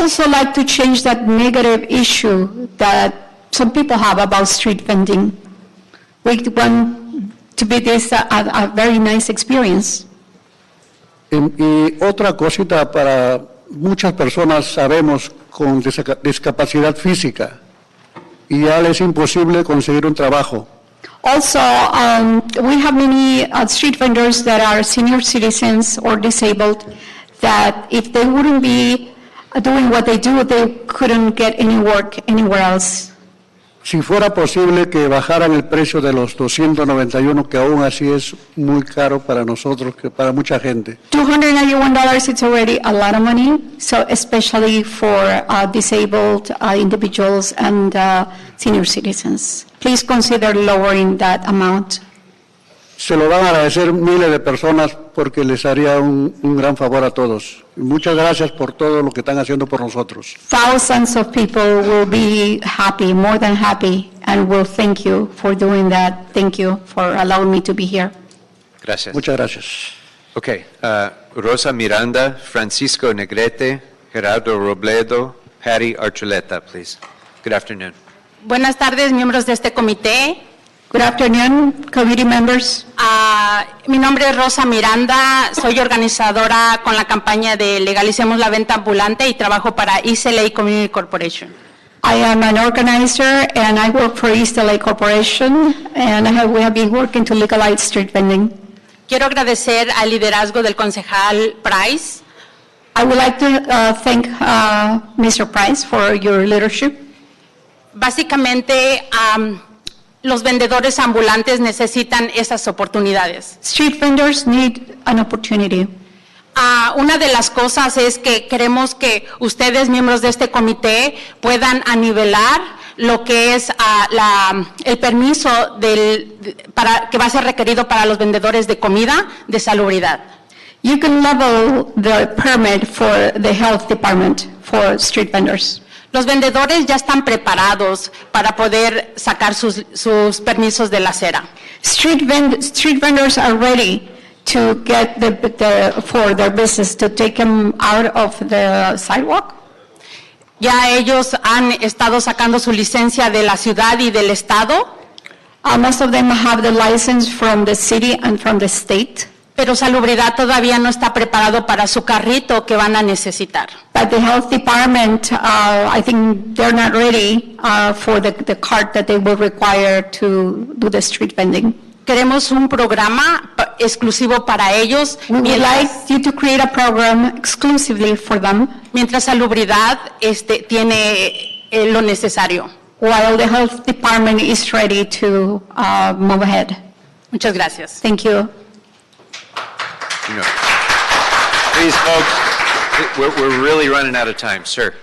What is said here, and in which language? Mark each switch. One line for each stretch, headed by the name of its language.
English: also like to change that negative issue that some people have about street vending. We want to be this a very nice experience.
Spanish: Y otra cosita, para muchas personas sabemos con discapacidad física y ya les es imposible conseguir un trabajo.
English: Also, we have many street vendors that are senior citizens or disabled that if they wouldn't be doing what they do, they couldn't get any work anywhere else.
Spanish: Si fuera posible que bajaran el precio de los 291, que aún así es muy caro para nosotros, que para mucha gente.
English: $291, it's already a lot of money, so especially for disabled individuals and senior citizens. Please consider lowering that amount.
Spanish: Se lo van a agradecer miles de personas porque les haría un gran favor a todos. Y muchas gracias por todo lo que están haciendo por nosotros.
English: Thousands of people will be happy, more than happy, and will thank you for doing that. Thank you for allowing me to be here.
Spanish: Gracias. Muchas gracias.
English: Okay. Rosa Miranda, Francisco Negrete, Gerardo Robledo, Patty Archuleta, please. Good afternoon.
Spanish: Buenas tardes, miembros de este comité.
English: Good afternoon, committee members.
Spanish: Mi nombre es Rosa Miranda, soy organizadora con la campaña de Legalicemos la Venta Ambulante y trabajo para East LA Community Corporation.
English: I am an organizer and I work for East LA Corporation, and we have been working to legalize street vending.
Spanish: Quiero agradecer al liderazgo del concejal Price
English: I would like to thank Mr. Price for your leadership.
Spanish: Básicamente, los vendedores ambulantes necesitan esas oportunidades.
English: Street vendors need an opportunity.
Spanish: Una de las cosas es que queremos que ustedes, miembros de este comité, puedan anivelar lo que es el permiso que va a ser requerido para los vendedores de comida de salubridad.
English: You can level the permit for the health department for street vendors.
Spanish: Los vendedores ya están preparados para poder sacar sus permisos de la acera.
English: Street vendors are ready to get for their business to take them out of the sidewalk.
Spanish: Ya ellos han estado sacando su licencia de la ciudad y del estado.
English: Most of them have the license from the city and from the state.
Spanish: Pero salubridad todavía no está preparado para su carrito que van a necesitar.
English: But the health department, I think they're not ready for the cart that they will require to do the street vending.
Spanish: Queremos un programa exclusivo para ellos.
English: We would like you to create a program exclusively for them.
Spanish: Mientras salubridad tiene lo necesario.
English: While the health department is ready to move ahead.
Spanish: Muchas gracias.
English: Thank you. Please, folks, we're really running out of time, sir.